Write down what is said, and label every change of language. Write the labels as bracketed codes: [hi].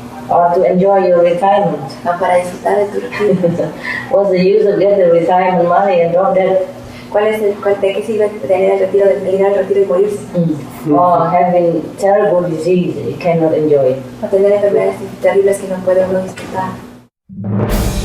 [en] Or to enjoy your retirement. [es] O para disfrutar de tu retiro. [en] What's the use of getting retirement money and drop dead? [es] ¿De qué sirve tener el retiro, de ir al retiro y morirse? [en] Or having terrible disease you cannot enjoy. [es] O tener enfermedades terribles que no puede uno disfrutar.